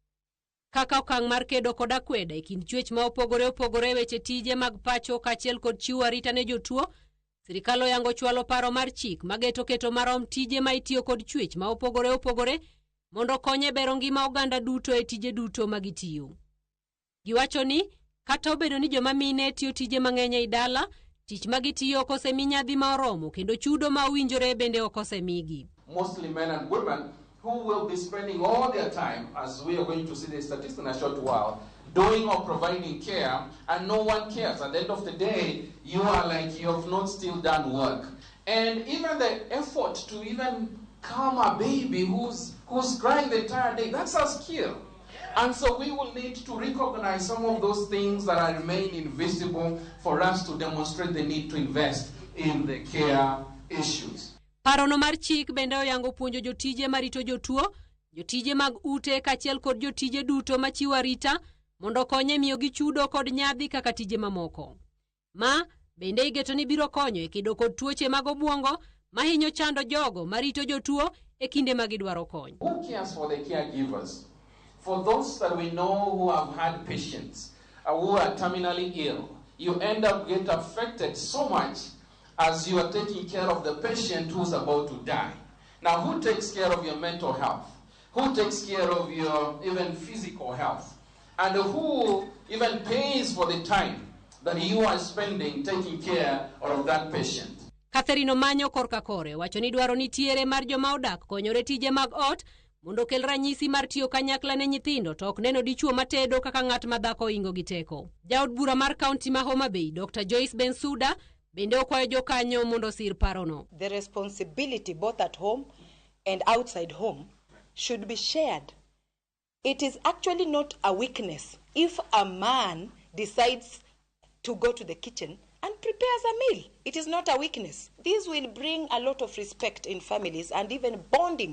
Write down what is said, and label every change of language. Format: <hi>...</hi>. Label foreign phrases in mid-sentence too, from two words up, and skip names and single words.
<luo>Kaka okang' mar kedo kod akweda e kind chwech ma opogore opogore weche tije mag pacho kaachiel kod chiwo arita ne jotuo, sirkal oyango chwalo paro mar chik mageto keto marom tije ma itiyo kod chwech ma opogore opogore mondo konye bero ngima oganda duto e tije duto magitiyo. Giwacho ni kata obedo ni joma mine tiyo tije mang'eny ei dala, tich magitiyo ok osemi nyadhi ma oromo kendo chudo ma owinjore bende ok osemigi.</luo> <en>Mostly men and women who will be spending all their time, as we are going to see the statistics in a short while, doing or providing care, and no one cares. At the end of the day, you are like you have not still done work. And even the effort to even calm a baby who's crying the entire day, that's a skill. And so we will need to recognize some of those things that are remain invisible for us to demonstrate the need to invest in the care issues.</en> <luo>Parono mar chik bende oyango puonjo jotije marito jotuo, jotije mag ute kaachiel kod jotije duto machiwo arita mondo konye miyogi chudo kod nyadhi kaka tije mamoko. Ma bende igeto ni biro konyo e kedo kod tuoche mag obwongo mahinyo chando jogo marito jotuo e kinde ma gidwaro kony.</luo> <en>Who cares for the caregivers? For those that we know who have had patients who are terminally ill, you end up get affected so much as you are taking care of the patient who's about to die. Now, who takes care of your mental health? Who takes care of your even physical health? And who even pays for the time that you are spending taking care of that patient?</en> <luo>Catherine Manyo korka kore wacho ni dwaro nitiere mar joma odak konyore tije mag ot mondo kel ranyisi mar tiyo kanyakla ne nyithindo to ok neno dichuo matedo kaka ng'at madhako ingo gi teko. Jaod bura mar kaunti ma Homa Bay, Dr. Joyce Bensuda, bende okwayo jokanyo mondo sir parono.</luo> <en>The responsibility both at home and outside home should be shared. It is actually not a weakness if a man decides to go to the kitchen and prepares a meal. It is not a weakness. This will bring a lot of respect in families and even bonding.</en>